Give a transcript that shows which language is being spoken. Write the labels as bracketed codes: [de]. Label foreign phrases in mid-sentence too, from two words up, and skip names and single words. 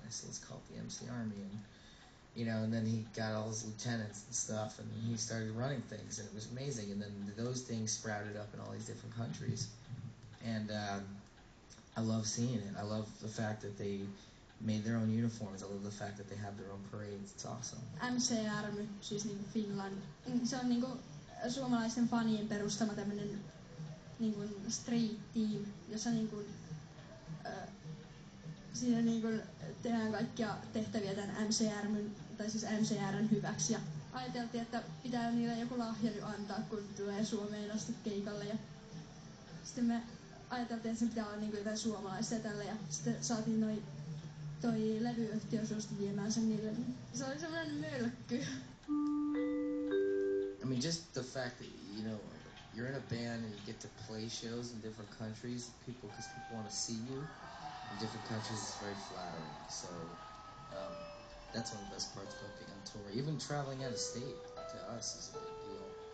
[en] And I said, let's call it the MC Army. And, you know, and then he got all his lieutenants and stuff, and he started running things, and it was amazing. And then those things sprouted up in all these different countries. And I love seeing it. I love the fact that they made their own uniforms. I love the fact that they have their own parades. It's awesome. [fi] mcrmy, siis niinku Finland. Se on niinku suomalaisten fanien perustama tämmönen niinku [en] street team, [fi] jossa niinku siinä niinku tehdään kaikkia tehtäviä tämän MCR:n tai siis MCR:n hyväksi. Ja ajateltiin, että pitää niille joku lahja nyt antaa, kun tulee Suomeen asti keikalle. Ja sitten me ajateltiin, että se pitää olla niinku jotain suomalaisia tällä. Ja sitten saatiin toi levyyhtiö suostui viemään sen niille. Se oli semmoinen mölkky. [en] I mean, just the fact that, you know, you're in a band and you get to play shows in different countries, because people want to see you in different countries, is very flattering. So that's one of the best parts about being on tour. Even traveling out of state to us is a big deal.